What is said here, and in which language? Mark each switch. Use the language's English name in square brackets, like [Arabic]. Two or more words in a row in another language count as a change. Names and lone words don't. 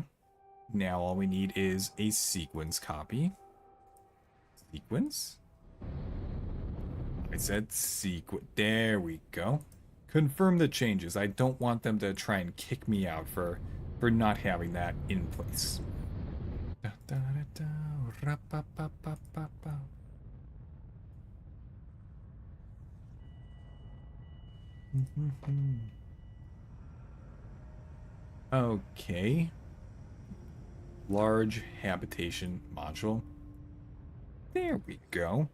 [English] Now all we need is a sequence copy. Sequence? I said sequence. There we go. Confirm the changes. I don't want them to try and kick me out for not having that in place. Da, da, da, da, ra-pa-pa-pa-pa-pa. Okay. Large habitation module. There we go.